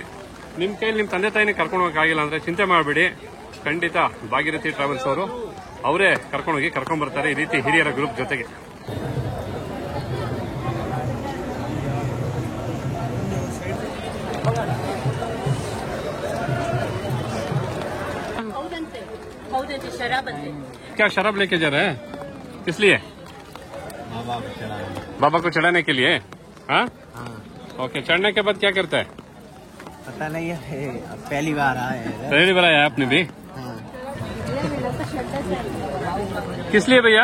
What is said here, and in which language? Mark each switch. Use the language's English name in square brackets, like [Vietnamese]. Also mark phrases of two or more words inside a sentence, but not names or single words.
[Kannada] ನಿಮ್ಮ ಕೈಯಲ್ಲಿ ನಿಮ್ಮ ತಂದೆ ತಾಯಿನ ಕರ್ಕೊಂಡು ಹೋಗಕ್ಕಾಗಿಲ್ಲ ಅಂದ್ರೆ ಚಿಂತೆ ಮಾಡಬೇಡಿ, ಖಂಡಿತ ಭಾಗೀರಥಿ ಟ್ರಾವೆಲ್ಸ್ ಅವರು ಅವರೇ ಕರ್ಕೊಂಡೋಗಿ ಕರ್ಕೊಂಡ್ಬರ್ತಾರೆ ಈ ರೀತಿ ಹಿರಿಯರ ಗ್ರೂಪ್ ಜೊತೆಗೆ. ಹೌದಂತೆ ಶರಾಬ್ ಅಂತೆ. [Hindi] क्या शराब लेके जा रहे हैं? किस लिए? बाबा को चढ़ाने के लिए. हाँ, ओके. चढ़ने के बाद क्या करता है? पता नहीं है, पहली बार आए हैं। पहली बार आया आपने भी? किस लिए भैया?